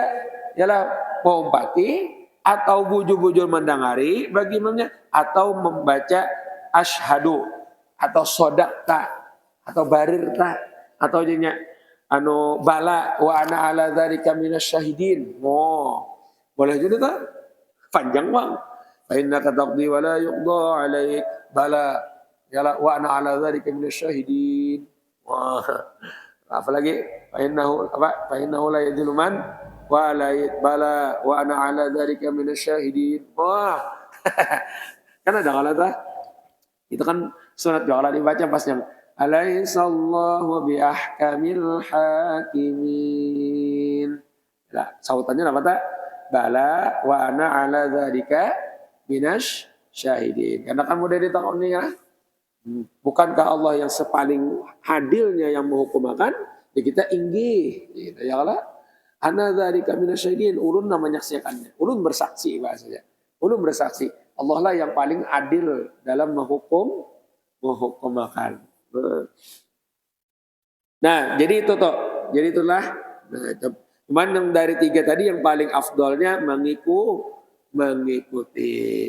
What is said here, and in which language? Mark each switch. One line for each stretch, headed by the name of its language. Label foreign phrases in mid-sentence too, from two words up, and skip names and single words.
Banjar: Iyalah, mau umpati atau bujur-bujur mendengari bagi imamnya atau membaca asyhadu atau sodakta atau barirta atau jadinya
Arabic: بلى وأنا على ذلك من الشاهدين.
Indonesian: Boleh juga tuh. Panjang bang.
Arabic: فإنك تقضي ولا يقضى عليك. بلى يا وأنا على ذلك من الشاهدين. Wah. Apalagi فإنه لا يذل من ولا بلى وأنا على ذلك من الشاهدين. Wah.
Indonesian: Kan ada kalau tuh. Itu kan sunat kalau dibaca pas yang
Arabic: أليس الله بأحكم الحاكمين.
Indonesian: Nah, sautannya apa tak?
Arabic: بلى وأنا على ذلك من الشاهدين.
Indonesian: Karena kan mudah ditakoni ya. Bukankah Allah yang sepaling adilnya yang menghukumakan?
Banjar: Ya kita inggih. Gitu,
Arabic: يا الله. أنا ذلك من الشاهدين.
Banjar: Ulun namanya menyaksikannya. Ulun bersaksi bahasanya. Ulun bersaksi.
Indonesian: Allah lah yang paling adil dalam menghukumakan. Nah, jadi itu toh. Jadi itulah. Nah, cuman yang dari tiga tadi yang paling afdolnya mengikuti.